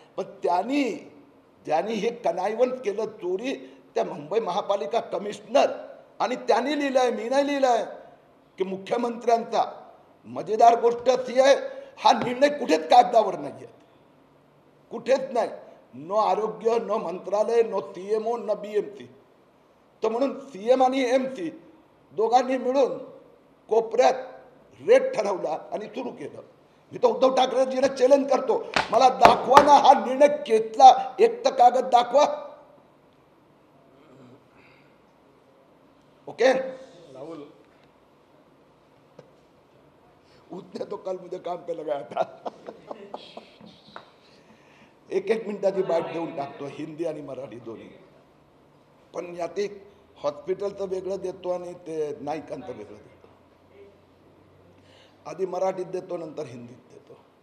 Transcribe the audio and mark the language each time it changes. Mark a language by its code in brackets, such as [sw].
[mr] पण ज्यांनी हे कनायवंत केलं चोरी, त्या मुंबई महापालिका कमिशनर, आणि त्यांनी लिहिलंय, मी नाही लिहिलंय, की मुख्यमंत्र्यांचा मजेदार गोष्ट अशी आहे, हा निर्णय कुठेच कागदावर नाही आहे, कुठेच नाही. नो आरोग्य, नो मंत्रालय, नो सीएमओ, न बीएमसी. तर म्हणून सीएम आणि एमसी दोघांनी मिळून कोपऱ्यात रेट ठरवला आणि सुरू केलं. मी तर उद्धव ठाकरेजींना चॅलेंज करतो, मला दाखवा ना हा निर्णय घेतला, एक तर कागद दाखवा. [hi] ओके राहुल, उसने तो कल मुझे काम पे लगाया था. [mr] एक मिनिटाची बाईट देऊन टाकतो, हिंदी आणि मराठी दोन्ही. पण यात एक हॉस्पिटलचं वेगळं देतो आणि ते नाईकांचं वेगळं देतो. आधी मराठीत देतो, नंतर हिंदीत देतो.